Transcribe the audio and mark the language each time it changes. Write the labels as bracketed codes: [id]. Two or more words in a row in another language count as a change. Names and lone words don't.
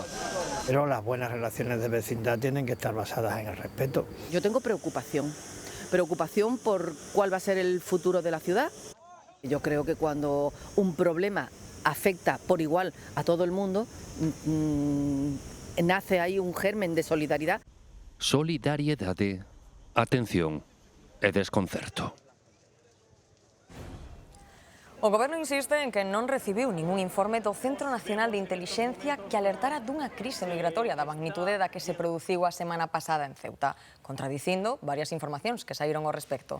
[es] Pero las buenas relaciones de vecindad tienen que estar basadas en el respeto. Yo tengo preocupación por cuál va a ser el futuro de la ciudad. Yo creo que cuando un problema afecta por igual a todo el mundo, nace ahí un germen de solidaridad. [gl] Solidariedade, atención e desconcerto. O Goberno insiste en que non recibiu ningún informe do Centro Nacional de Intelixencia que alertara dunha crise migratoria da magnitude da que se produciu a semana pasada en Ceuta, contradicindo varias informacións que saíron ao respecto.